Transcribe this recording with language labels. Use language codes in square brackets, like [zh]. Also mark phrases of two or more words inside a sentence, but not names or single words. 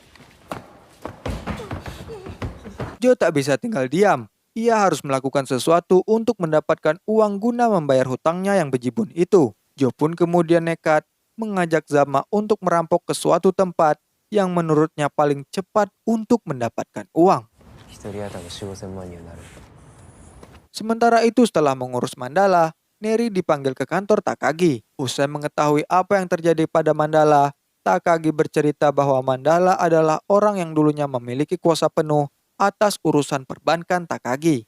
[id] Joe tak bisa tinggal diam. Ia harus melakukan sesuatu untuk mendapatkan uang guna membayar hutangnya yang bejibun itu. Joe pun kemudian nekat mengajak Zama untuk merampok ke suatu tempat yang menurutnya paling cepat untuk mendapatkan uang. [ja] 一人当たり4、5千万にはなる [id] Sementara itu setelah mengurus Mandala, Neri dipanggil ke kantor Takagi. Usai mengetahui apa yang terjadi pada Mandala, Takagi bercerita bahwa Mandala adalah orang yang dulunya memiliki kuasa penuh atas urusan perbankan Takagi.